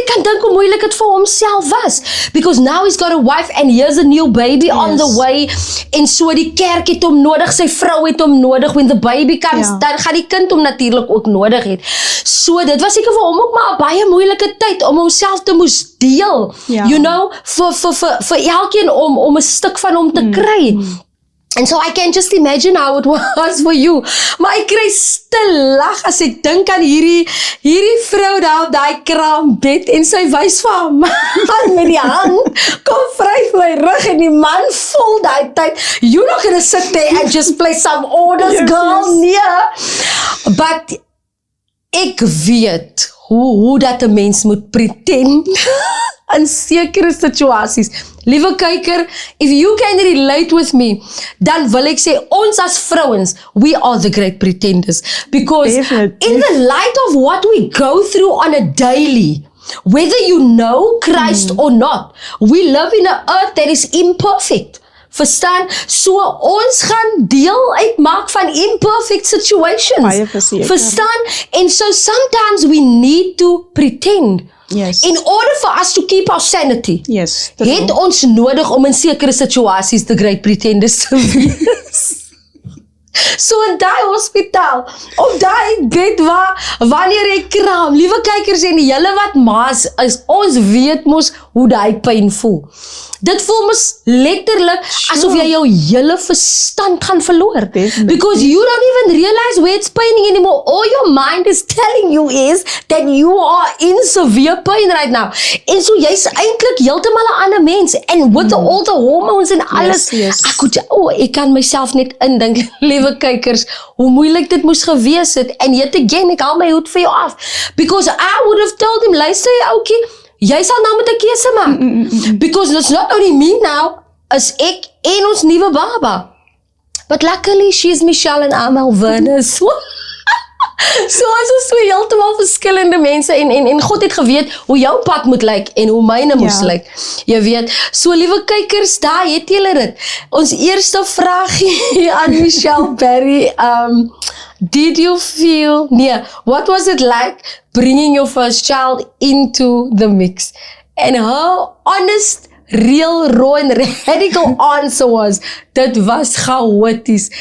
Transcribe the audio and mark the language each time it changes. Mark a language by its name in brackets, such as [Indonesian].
[Afrikaans] Ek kan dink hoe moeilik het vir homself was, [English] because now he's got a wife and here's a new baby on the way, [Afrikaans] en so die kerk het hom nodig, sy vrou het hom nodig, [English] when the baby comes, [Afrikaans] dan gaan die kind hom natuurlik ook nodig het. So dit was seker vir hom ook maar 'n baie moeilike tyd om homself te moes deel, [English] you know, [Afrikaans] vir elkeen om 'n stuk van hom te kry. [English] And so I can just imagine how it was for you. [Afrikaans] Maar ek kry stil lag as ek dink aan hierdie vrou daar op daai kraambed en sy wys vir haar man met die hand, kom vryf my rug en die man vol daai tyd. [English] You're not gonna sit there and just play some orders, girl, [Afrikaans] nee. [English] But [Afrikaans] ek weet hoe dat 'n mens moet pretend in sekere situasies. Liewe kyker, [English] if you can relate with me, [Afrikaans] dan wil ek sê, ons as vrouens, [English] we are the great pretenders. Because Definitely. in the light of what we go through on a daily, whether you know Christ or not, we live in an earth that is imperfect. [Afrikaans] Verstaan? So ons gaan deel uitmaak van [English] imperfect situations. [Afrikaans] Baie verseker. Verstaan? [English] And so sometimes we need to pretend. Yes. In order for us to keep our sanity. Yes. [Afrikaans] Het ons nodig om in sekere situasies [English] the great pretenders [Afrikaans] te wees. So in die hospitaal, op die bed wanneer ek kraam, liewe kykers en die julle wat maas is, ons weet mos hoe die pyn voel. Dit voel mos letterlik asof jy jou hele verstand gaan verloor. [English] Definitely. Because you don't even realize where it's paining anymore. All your mind is telling you is that you are in severe pain right now. [Afrikaans] En so jy's eintlik heeltemal 'n ander mens. [English] And with all the hormones [Afrikaans] en alles, [English] yes. [Afrikaans] ek kan myself net indink, liewe kykers, hoe moeilik dit moes gewees het. [English] And yet again, [Afrikaans] ek haal my hoed vir jou af. [English] Because I would have told him, [Afrikaans] luister jy oukie, jy sal nou met 'n keuse maak. [English] Because it's not only me now, [Afrikaans] as ek en ons nuwe baba. [English] But luckily, she's Michelle and I'm Alverna. [Afrikaans] So ons is twee heeltemal verskillende mense en God het geweet hoe jou pad moet lyk en hoe myne moes lyk. Jy weet, so liewe kykers, daar het julle dit. Ons eerste vraagie aan Michelle Berry, [English] did you feel, what was it like bringing your first child into the mix? And her honest, real, raw and radical answer was, [Afrikaans] dit was chaoties.